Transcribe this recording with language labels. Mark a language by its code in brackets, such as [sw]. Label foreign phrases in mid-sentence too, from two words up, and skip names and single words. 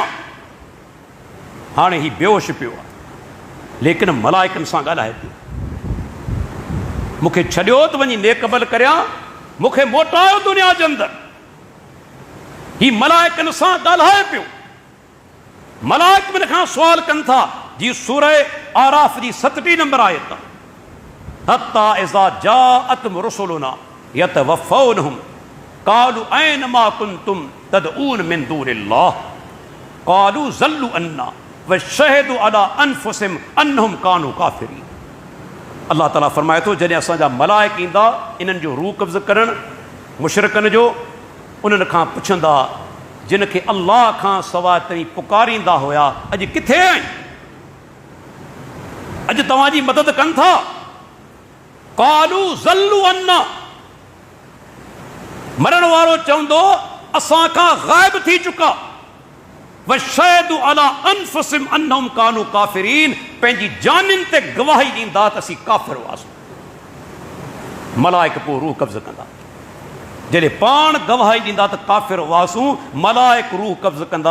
[sd] हाणे ही बेहोश पियो आहे, लेकिन मलाइकनि सां ॻाल्हाए पियो, मूंखे छॾियो त वञी नेक अमल करियां, मूंखे मोटायो दुनिया जे अंदरि। ही मलाइकनि सां ॻाल्हाए पियो। मलाइक हिन खां सुवाल कनि था, जी सूरह आराफ जी 37 नंबर आयत, [ar] حتى إذا جاءتهم رسلنا يتوفونهم قالوا أين ما كنتم تدعون من دون الله قالوا ضلوا عنا وشهدوا على أنفسهم أنهم كانوا كافرين. [sd] अल्लाह ताला फरमाए थो, जॾहिं असांजा मलाइक ईंदा इन्हनि जो रूह कब्ज़ करणु, मुशरिकनि जो, उन्हनि खां पुछंदा जिन खे अल्लाह खां सवाइ तव्हीं पुकारींदा हुया, अॼु किथे आहिनि? अॼु तव्हांजी मदद कनि था? [ar] قالوا ضلوا عنا, [sd] मरण वारो चवंदो असां खां ग़ाइब थी चुका। [ar] وشهدوا على أنفسهم أنهم كانوا كافرين, [sd] पंहिंजी जानिन ते गवाही ॾींदा त असीं काफ़िर हुआसीं। मलाइक पोइ रूह कब्ज़ कंदा, जॾहिं पाण गवाही ॾींदा त काफ़िर हुआसूं, मलाइक रूह कब्ज़ कंदा।